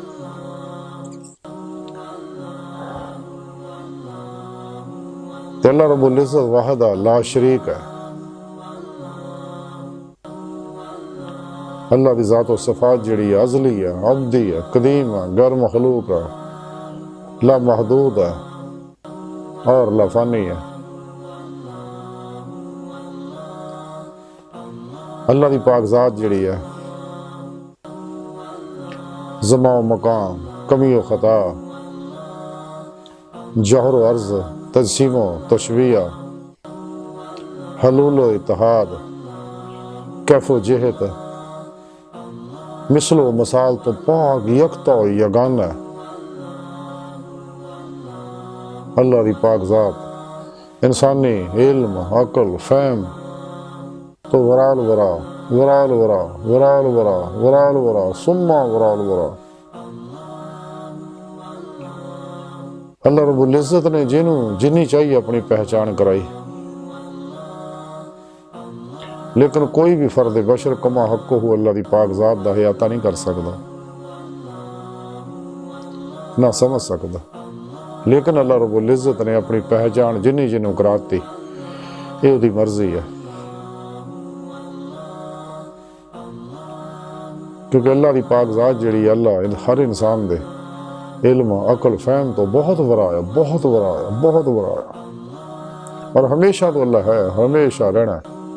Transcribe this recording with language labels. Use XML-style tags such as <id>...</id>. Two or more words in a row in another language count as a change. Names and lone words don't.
<pa>تے اللہ رب العزت</pa> <ar>واحد لا شریک</ar> <pa>ہے، اللہ دی ذات و صفات جڑی ہے ازلی ہے، ابدی ہے، قدیم ہے، غیر مخلوق ہے، لا محدود ہے اور لا فانی ہے۔ اللہ دی پاک ذات جڑی ہے زمان و مقام، کمی و خطا، جوہر و عرض، تجسیم و تشبیہ، حلول و اتحاد، کیف و جہت، مثل و مثال تو پاک یکتا و یگانہ ہے۔ اللہ دی پاک ذات انسانی علم، عقل، فہم تو</pa> <ar>ورال ورا، ورال ورا، ورال ورا، ورال ورا، ثم ورال ورا۔</ar> <pa>اللہ رب العزت نے جنی چاہیے اپنی پہچان کرائی، لیکن کوئی بھی فرد بشر</pa> <ar>کما حق ہو</ar> <pa>اللہ دی پاک ذات دا احاطہ نہیں کر سکتا، نہ سمجھ سکتا، لیکن اللہ رب العزت نے اپنی پہچان جنوں کراتی، یہ وہ دی مرضی ہے، کیونکہ اللہ دی پاک ذات جڑی اللہ ہر انسان دے علم، عقل، فہم تو بہت ورا ہے، بہت ورا ہے، بہت ورا ہے، اور ہمیشہ تو اللہ ہے، ہمیشہ رہنا ہے۔</pa>